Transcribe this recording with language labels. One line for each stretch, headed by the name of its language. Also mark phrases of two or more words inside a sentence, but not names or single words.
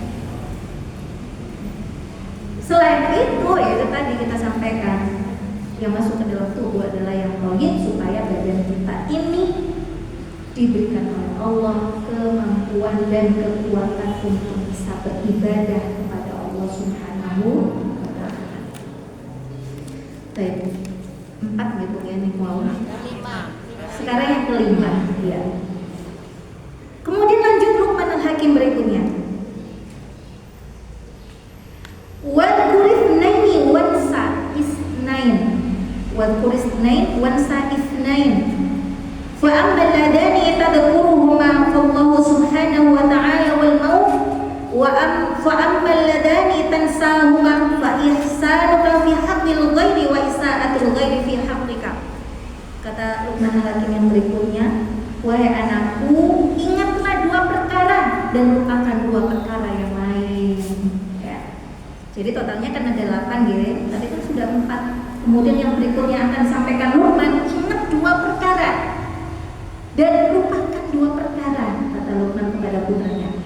Indonesian: Selain itu, ya itu tadi kita sampaikan, yang masuk ke dalam tubuh adalah yang thayyib, supaya badan kita ini diberikan oleh Allah kemampuan dan kekuatan untuk bisa beribadah kepada Allah
Arabic: سبحانه وتعالى.
Indonesian: Baik, 4 gitu ya nih mau. 5. Sekarang yang kelima, ya. Kemudian lanjut Luqman Al-Hakim berikutnya.
Arabic: واذكر اثنين وانس اثنين. واذكر اثنين وانس اثنين. فأما اللذان تذكرهما فالله سبحانه وتعالى والموت فأما اللذان تنساهما فإحسانك في حق الغير وإساءة الغير في حقك.
Indonesian: Kata Luqman Al-Hakim yang berikutnya, wahai anakku, ingatlah 2 perkara dan lupakan 2 perkara yang lain, ya. Jadi totalnya kan ada 8 gitu. Tadi kan sudah 4. Kemudian yang berikutnya akan sampaikan Luqman, ingat 2 perkara dan lupakan 2 perkara, kata Luqman kepada putranya.